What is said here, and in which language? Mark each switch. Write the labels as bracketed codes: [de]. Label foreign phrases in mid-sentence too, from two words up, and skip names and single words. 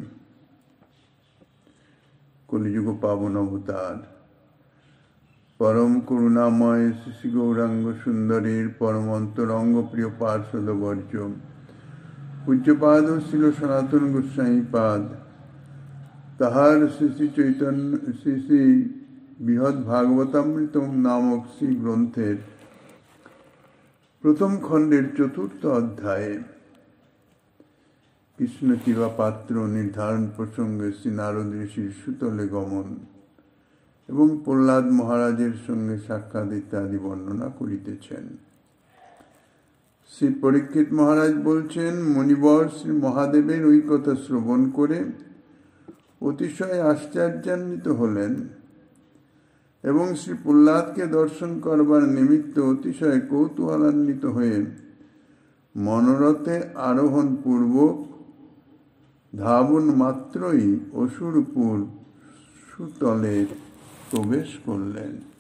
[bn] কলিযুগ পাবন অবতার পরম করুণাময় শ্রী গৌরাঙ্গ সুন্দরীর পরম অন্তরঙ্গ প্রিয় পার্ষদ বর্জ পূজ্যপাদ শ্রীল সনাতন গোস্বামী পাদ তাহার শ্রী চৈতন্য শ্রী বৃহদ ভাগবতামৃতম নামক শ্রী গ্রন্থের প্রথম খণ্ডের চতুর্থ অধ্যায় কৃষ্ণ কৃপা পাত্র নির্ধারণ প্রসঙ্গে শ্রী নারদ ঋষির সুতলে গমন এবং প্রহ্লাদ মহারাজের সঙ্গে সাক্ষাৎ ইত্যাদি বর্ণনা করিতেছেন। শ্রী পরীক্ষিত মহারাজ বলছেন, মুনিবর শ্রী মহাদেবের ওই কথা শ্রবণ করে অতিশয় আশ্চর্যান্বিত হলেন এবং শ্রী প্রহ্লাদকে দর্শন করবার নিমিত্ত অতিশয় কৌতূহলান্বিত হয়ে মনোরথে আরোহণ পূর্বক ধাবন মাত্রই অসুরপুর সুতলে প্রবেশ করলেন।